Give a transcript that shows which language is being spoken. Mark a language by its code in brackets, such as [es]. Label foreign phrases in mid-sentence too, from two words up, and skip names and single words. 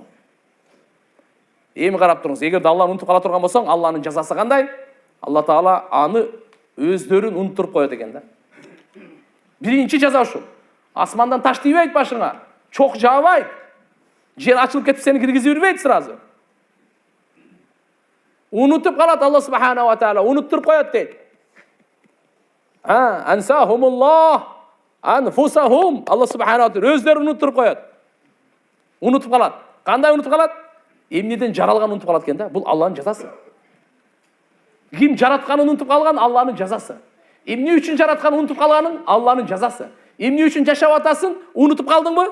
[ky] Эми карап туруңуз, эгер Алланы унутуп кала турган болсоң, Алланын жазасы кандай? Алла Таала аны өздөрүн унуттуруп коет экен да. Биринчи жаза ушул. Асмандан таш тийбейт башыңа, чок жаабайт. Жер ачылып кетип сени киргизип жүрбөйт сразу. Унутуп калат [ar] الله سبحانه وتعالى, [ky] унуттуруп коет дейт. [ar] أنساهم الله أنفسهم. الله سبحانه وتعالى [ky] өздөрүн унуттуруп коет. Унутуп калат. Кандай унутуп калат? Эмнеден жаралганын унутуп калат экен да. Бул Алланын жазасы. Ким жаратканын унутуп калган? Алланын жазасы. Эмне үчүн жаратканын унутуп калганың? Алланын жазасы. Эмне үчүн жашап атасың? Унутуп калдыңбы?